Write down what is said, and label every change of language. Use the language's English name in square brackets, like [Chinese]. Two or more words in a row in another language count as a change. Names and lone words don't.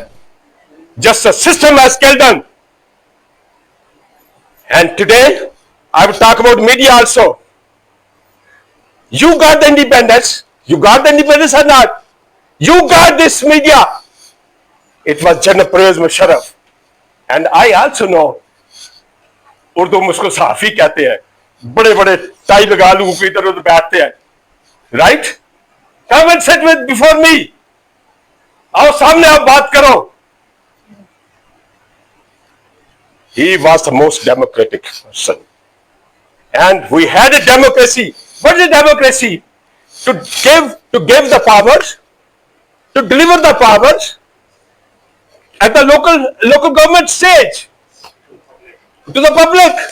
[English] Justice system has killed him. And today, I will talk about media also. You got the independence. You got the independence or not? You got this media. It was General Provez Mashar. And I also know, [Urdu] اردو میں اس کو صحافی کہتے ہیں، بڑے بڑے ٹائی لگا لوگوں کو ادھر ادھر بیٹھتے ہیں، رائٹ? [English] Come and sit with before me. [Urdu] آؤ سامنے آپ بات کرو. [English] He was the most democratic person, and we had a democracy. What is democracy? To give the powers, to deliver the powers at the local government stage to the public.